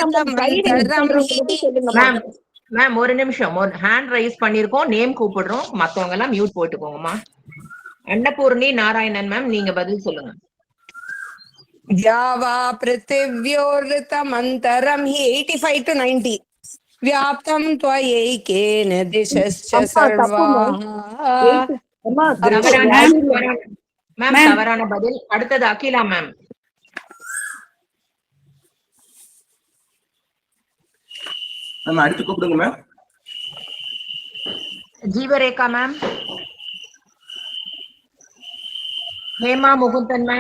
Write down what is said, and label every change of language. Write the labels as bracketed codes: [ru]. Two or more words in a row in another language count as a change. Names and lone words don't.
[ta] மேம் மேம் ஒரு நிமிஷம், ஒரு [en] hand raise [ta] பண்ணிருக்கோம், நேம் கூப்பிடுறோம், மத்தவங்க எல்லாம் மியூட் போட்டுக்கோங்கம்மா. அன்னபூர்ணி நாராயணன் மேம், நீங்க பதில் சொல்லுங்க. [sa] द्यावापृथिव्योरिदमन्तरं हि 85 to 90. व्याप्तं त्वयैकेन दिशश्च सर्वाः. [ta] மேம் தவறான பதில். அடுத்தது அகிலா மேம். நம்ம அடுத்து கூப்பிடுங்க மேம். ஜீவரேகா மேம். ஹேமா முகுந்தன் மேம்.